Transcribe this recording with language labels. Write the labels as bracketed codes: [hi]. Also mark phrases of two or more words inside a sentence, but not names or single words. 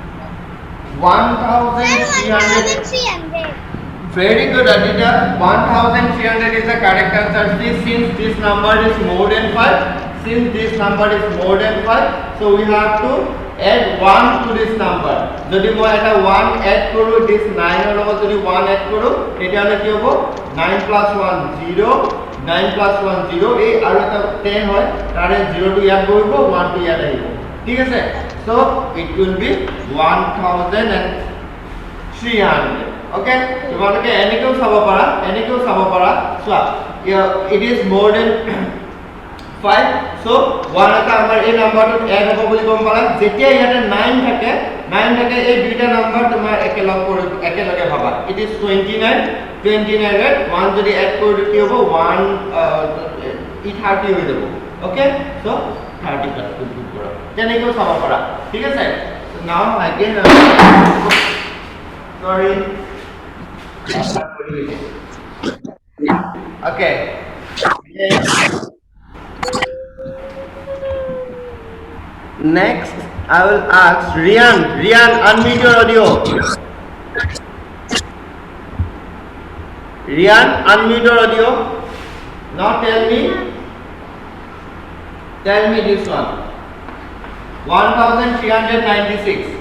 [en] 1,300 very good Adita 1,300 is the correct answer see since this number is more than 5 so we have to add 1 to this number [as] যদি মই এটা 1 add কৰো [en] this 9 [as] এর লগত যদি 1 add কৰো তেতিয়া হলে কি হ'ব [en] 9 plus 1 0 9 plus 1 0 [as] এই আৰু এটা 10 হয় তাৰে 0 টো ইয়াত বহিব 1 টো ইয়াত আহিব ঠিক আছে [en] so it will be [as] 1,300 okay তোমালোকে এনেকেও চাব পাৰা চোৱা [en] it is more than 5 so 1 [as] এটা আমাৰ এই নাম্বাৰটো এড হ'ব বুলি গম পালা যেতিয়া ইয়াতে 9 থাকে এই দুইটা নাম্বাৰ তোমাৰ একেলগে ভাবা [en] it is 29 [as] ৰে 1 যদি এড কৰি কি হ'ব 1 30 হৈ যাব [en] okay so [as] 30 [en] plus put [as] কৰা তেনেকৈ চাব পাৰা ঠিক আছে [en] now again sorry okay next I will ask Rian unmute your audio Rian unmute your audio now tell me this one 1,396